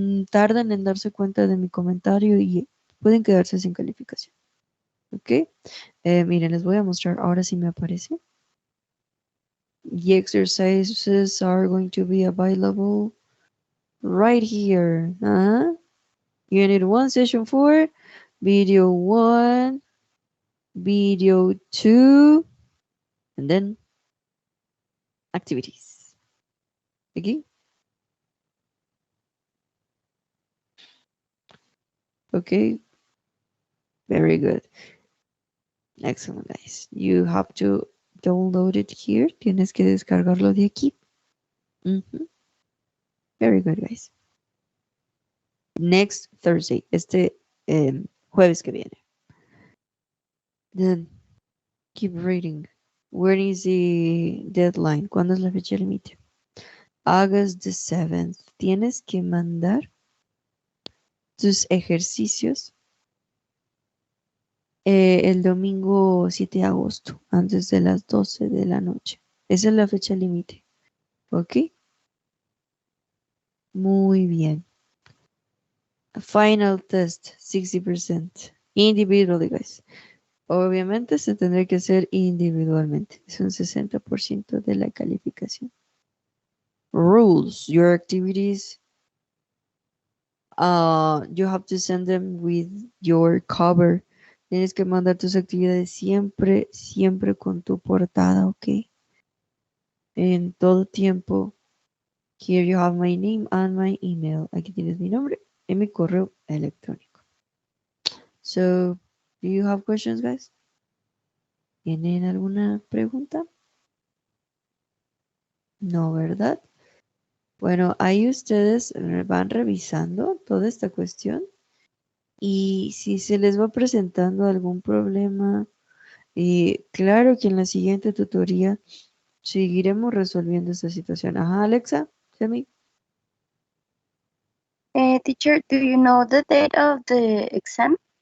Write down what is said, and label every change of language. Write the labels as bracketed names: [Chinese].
[Spanish] Tardan en darse cuenta de mi comentario y pueden quedarse sin calificación. ¿Ok? Miren, les voy a mostrar. Ahora sí me aparece. [English] The exercises are going to be available right here. Unit 1, Session 4, Video 1, Video 2, and then activities. ¿Ok? Okay, very good. Excellent, guys. You have to download it here. [Spanish] Tienes que descargarlo de aquí. [English] Very good, guys. Next Thursday, [Spanish] jueves que viene. [English] Then keep reading. When is the deadline? [Spanish] ¿Cuándo es la fecha límite? [English] August the 7th. [Spanish] Tienes que mandar tus ejercicios el domingo 7 de agosto, antes de las 12 de la noche. Esa es la fecha límite. ¿Ok? Muy bien. [English] Final test, [Spanish] 60%. [English] Individually, guys. [Spanish] Obviamente se tendrá que hacer individualmente. Es un 60% de la calificación. [English] Rules. Your activities, you have to send them with your cover. [Spanish] Tienes que mandar tus actividades siempre, siempre con tu portada, ¿ok? En todo tiempo. [English] Here you have my name and my email. [Spanish] Aquí tienes mi nombre y mi correo electrónico. [English] So, do you have questions, guys? [Spanish] ¿Tienen alguna pregunta? No, ¿verdad? Bueno, ahí ustedes van revisando toda esta cuestión y si se les va presentando algún problema, claro que en la siguiente tutoría seguiremos resolviendo esta situación. Ajá, Alexa, Semi. [English] Teacher, do you know the date of the exam?